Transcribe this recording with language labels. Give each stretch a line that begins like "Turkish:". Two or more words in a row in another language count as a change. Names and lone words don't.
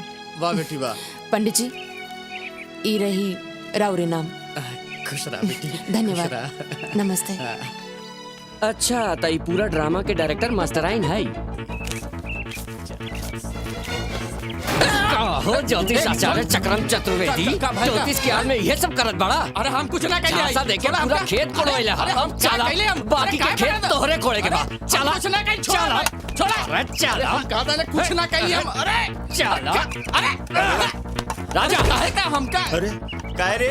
Bhojpuri: वाह बेटी वाह। पंडित जी, ई रही राउरे नाम। खुश रहा बेटी। धन्यवाद। खुश रहा। नमस्ते। अच्छा, तो ये पूरा ड्रामा के डायरेक्टर मास्टराइन है। हो ज्योतिष आचार्य चक्रम चतुर्वेदी, ज्योतिष के हाल में ये सब करत बड़ा। अरे हम कुछ ना कहिए। झांसा देके पूरा खेत कोड़ोइले हम। चला, बाकी के खेत तोहरे कोड़े के बाद। चला, कुछ ना कहिए। चला, छोड़ा। अरे चला, हम कहा था कुछ ना कहिए हम। अरे चला। अरे राजा काहे का हमका? अरे काहे रे?